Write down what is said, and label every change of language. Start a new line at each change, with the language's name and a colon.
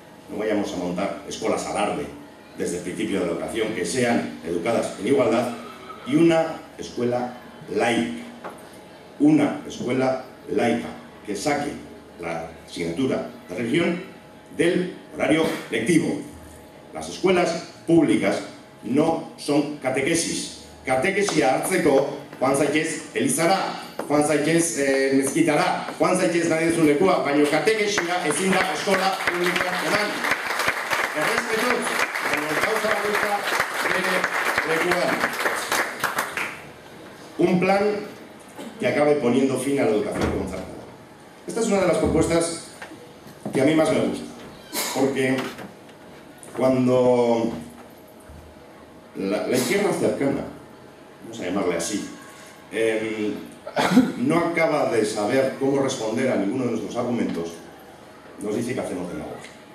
Spanish: No vayamos a montar escuelas alarde desde el principio de la educación, que sean educadas en igualdad, y una escuela laica. Una escuela laica que saque la asignatura de religión del horario lectivo. Las escuelas públicas no son catequesis.
Basque: Catequesia hartzeko, joan zaitez elizara, joan zaitez mezquitara, joan zaitez nahi duzun lekua, baina katekesia ezin da eskola publikoan eman. Errespetuz, baina gauza bakoitza bere lekuan.
Spanish: Un plan que acabe poniendo fin a la educación concertada. Esta es una de las propuestas que a mí más me gusta, porque cuando la izquierda cercana, vamos a llamarle así, no acaba de saber cómo responder a ninguno de nuestros argumentos, nos dice que hacemos demagogia.